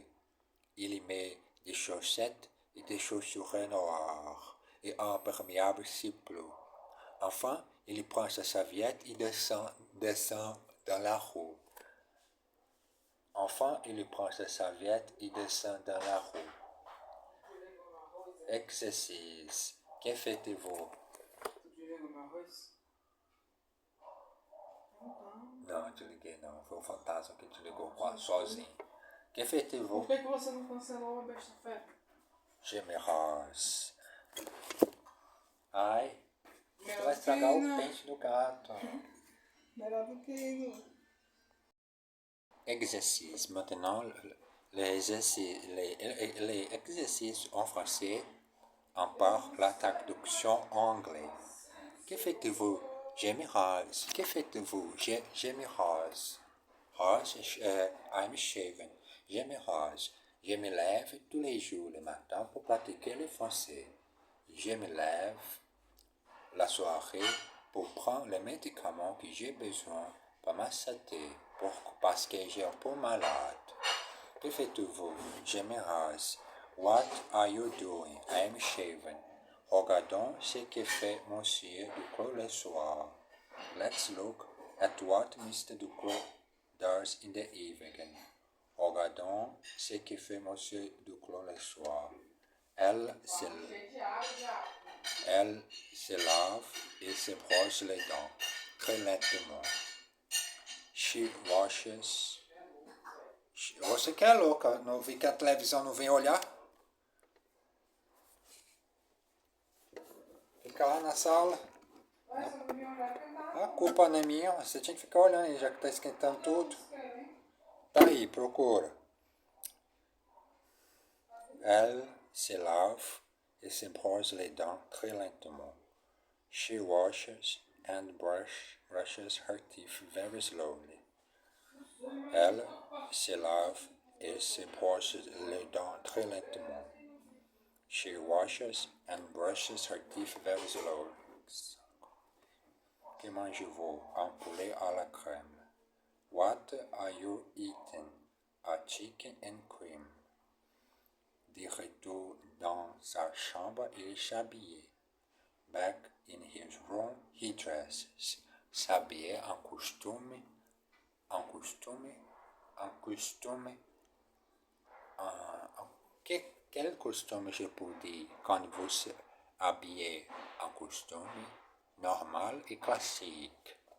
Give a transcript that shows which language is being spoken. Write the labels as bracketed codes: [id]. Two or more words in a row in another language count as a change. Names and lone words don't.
[fr] Il met des chaussettes et des chaussures noires et un imperméable si bleu. Enfin, il prend sa serviette et descend dans la rue. Exercice. Que faites-vous? [pt] Não, desliguei não. Foi o fantasma que desligou sozinho. [fr] Que faites-vous? [pt] Por que você não cancelou a besta-feira? [fr] Je me rase. [pt] Ai, você vai estragar o pente do gato. Melhor do que isso. [fr] Exercice. Maintenant, les exercices en français en par la traduction en anglais. Que faites-vous? Je me rase. Que faites-vous? Je me rase. Rase, [en] I'm shaven. [fr] Je me rase. Je me lève tous les jours le matin pour pratiquer le français. Je me lève la soirée pour prendre les médicaments que j'ai besoin pour ma santé, parce que j'ai un peu malade. Que faites-vous? Je me rase. [en] What are you doing? I am shaven. [fr] Regardons ce que fait Monsieur Ducrot le soir. [en] Let's look at what Mr. Ducrot does in the evening. [fr] Regardons ce que fait Monsieur Ducrot le soir. Elle se lave et se brosse les dents très lentement. [en] She washes. [pt] Você que é louca, não vi que a televisão não vem olhar? Fica lá na sala. A culpa não é minha, você tinha que ficar olhando aí, já que tá esquentando tudo. Tá aí, procura. [fr] Elle se lave et se brosse les dents très lentement. [en] She washes and brushes her teeth very slowly. [fr] Elle se lave et se brosse les dents très lentement. [en] She washes and brushes her teeth very slowly. [fr] Que mangez-vous? Un poulet à la crème. [en] What are you eating? A chicken and cream. [fr] De retour dans sa chambre, il s'habille. [en] Back in his room, he dresses. [fr] S'habiller en costume. Quel costume je peux dire quand vous habillez en costume normal et classique?